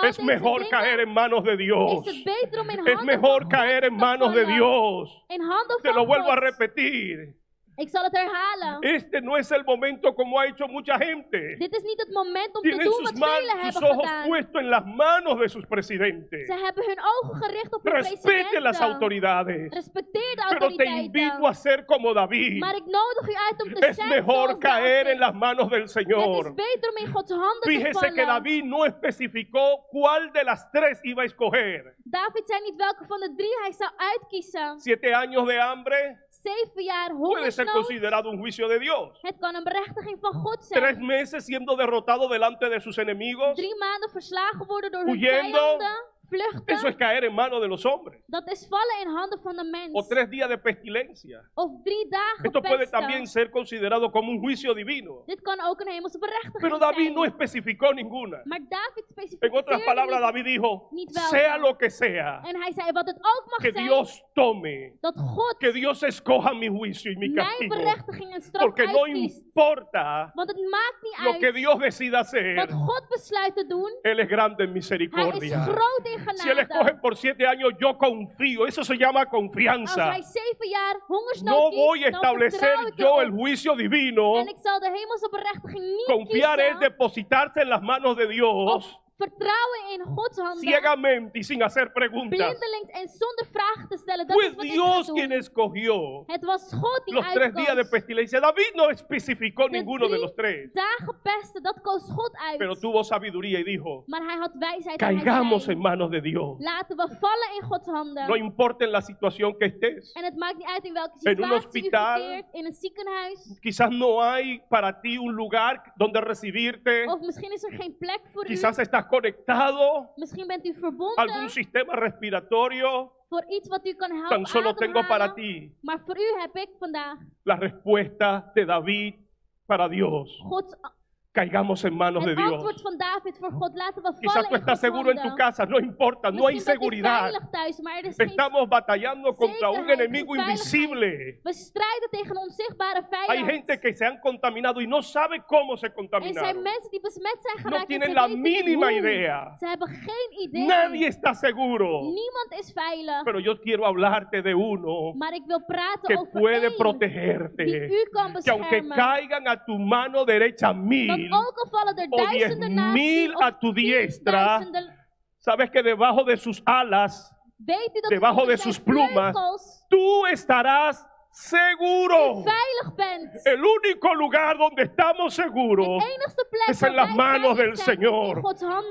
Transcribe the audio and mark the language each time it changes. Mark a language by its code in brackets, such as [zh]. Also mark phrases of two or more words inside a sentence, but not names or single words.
[es] Es [nl] deze [es] mejor [nl] dingen [es] caer en manos de Dios. [nl] is het beter om in [es] Es [nl] handen [es] mejor [nl] van [es] caer [nl] God [es] en [nl] te [es] manos de [nl] vallen. [es] Dios. [nl] In handen [es] Te [nl] van [es] lo vuelvo a [nl] God. [es] repetir. [nl] Ik zal het herhalen. [es] Este no es el momento como ha hecho mucha gente. [nl] Dit is niet het moment om te [es] Tienen [nl] doen [es] sus, [nl] wat velen [es] sus [nl] hebben [es] ojos [nl] gedaan. [es] puestos en las manos de sus presidentes. [nl] Ze hebben hun ogen gericht op hun [es] Respete las [nl] presidenten. [es] autoridades. [nl] Respecteer de [es] Pero te invito a [nl] autoriteiten. [es] ser como David. [nl] Maar ik nodig u uit om te [es] Es [nl] zijn [es] mejor [nl] zoals [es] caer [nl] David. [es] en las manos del [nl] Het [es] Señor. [nl] is beter om in Gods handen te [es] Fíjese que [nl] vallen. [es] David no especificó cuál de las tres iba a escoger. [nl] David zei niet welke van de 3 hij zou uitkiezen. [es] 7 años de hambre [nl] 7 jaar [es] puede ser [nl] hongersnood. [es] considerado un juicio de Dios. [nl] Het kan een berechtiging van God zijn. [es] 3 meses siendo derrotado delante de sus enemigos. [nl] 3 maanden verslagen worden door hun [es] Huyendo. [nl] vijanden. vluchten, [es] Eso es caer en manos de los hombres. [nl] dat is vallen in handen van de mens. [es] O 3 días de pestilencia. [nl] Of 3 dagen [es] Esto puede [nl] pesten. [es] también ser considerado como un juicio divino. [nl] Dit kan ook een hemelse berechtiging [es] Pero David [nl] zijn. [es] no especificó ninguna. [nl] Maar David [es] En [nl] specificeerde [es] otras palabras, [nl] niet. [es] David dijo, [nl] Niet welke. [es] sea lo que sea, [nl] En hij zei, wat het ook mag [es] que [nl] zijn, [es] Dios tome, [nl] dat God [es] que Dios escoja mi juicio y mi [nl] mijn [es] castigo. [nl] berechtiging en straf [es] Porque no [nl] uitkiest. [es] importa [nl] Want het maakt niet [es] lo que [nl] uit [es] Dios decida hacer, [nl] wat God besluit te doen. [es] Él es grande en [nl] Hij is [es] misericordia. [nl] groot in [es] Si Él escoge [nl] genade. [es] por 7 años, yo confío. Eso se llama [nl] Als [es] confianza. [nl] hij 7 jaar [es] No [nl] hongersnood [es] voy a [nl] kiest, dan [es] establecer [nl] vertrouw ik [es] yo el [nl] erop. [es] juicio divino. [nl] En ik zal de hemelse berechtiging niet [es] Confiar es [nl] kiezen. [es] depositarse en las manos de [nl] Of [es] Dios [nl] vertrouwen in Gods handen. [es] ciegamente y sin hacer preguntas. [nl] Blindelings en zonder vragen te stellen. Dat [es] Fue [nl] is wat ik [es] Dios [nl] ga [es] quien [nl] doen. [es] escogió [nl] Het was God die [es] los 3 días de [nl] uitkoos. [es] pestilencia. David no especificó [nl] De [es] ninguno de [nl] 3 [es] los 3, [nl] dagen pesten, dat koos God uit. [es] pero tuvo sabiduría y dijo, [nl] Maar hij had wijsheid en hij [es] caigamos [nl] zei, [es] en manos de Dios. [nl] laten we vallen in Gods handen. [es] No importa en la situación que estés. [nl] En het maakt niet uit in welke [es] En un [nl] situatie je [es] hospital. [nl] verkeert. In een ziekenhuis. [es] Quizás no hay para ti un lugar donde recibirte. [nl] Of misschien is er geen plek voor [es] Quizás [nl] u. [es] estás conectado [nl] Misschien bent u [es] a algún [nl] verbonden [es] sistema respiratorio. [nl] voor iets wat u kan helpen [es] Tan solo tengo para [nl] ademhalen. [es] ti [nl] Maar voor u heb ik vandaag [es] la respuesta de David para Dios. [nl] Gods, [es] Caigamos en manos de [nl] het [es] Dios. [nl] antwoord van David voor God. Laten we [es] Quizás [nl] vallen [es] tú [nl] in [es] estás [nl] Gods [es] seguro en tu [nl] handen. [es] casa, no importa, no hay [nl] Misschien bent u [es] seguridad. [nl] veilig thuis, maar er is geen... [es] Estamos batallando contra un [nl] zekerheid, [es] enemigo [nl] geen [es] invisible. [nl] We strijden tegen een onzichtbare [es] Hay [nl] vijand. [es] gente que se han contaminado y no sabe cómo se [nl] En er zijn [es] contaminaron. [nl] mensen die besmet zijn [es] No [nl] geraakt en [es] tienen [nl] ze [es] la [nl] weten niet [es] mínima [nl] hoe. [es] idea. [nl] Ze hebben geen idee. [es] Nadie está seguro. [nl] Niemand is veilig. [es] Pero yo quiero hablarte de uno [nl] Maar ik wil praten [es] que [nl] over [es] puede [nl] één [es] protegerte. [nl] die u kan [es] Que aunque [nl] beschermen. [es] caigan a tu mano derecha [nl] Dat [es] 1000 [nl] ook al vallen er [es] o [nl] duizenden naast [es] 10.000 [nl] u, [es] a [nl] of [es] tu diestra, [nl] 10.000, [es] sabes que debajo de sus alas, [nl] weet u dat [es] debajo [nl] onder [es] de [nl] zijn [es] sus plumas, [nl] vleugels [es] tú estarás seguro. [nl] u veilig bent. [es] El único lugar donde estamos seguros [nl] De enigste plek [es] es en [nl] waar [es] las [nl] wij [es] manos [nl] veilig [es] del [nl] zijn is [es] Señor. [nl] in Gods handen.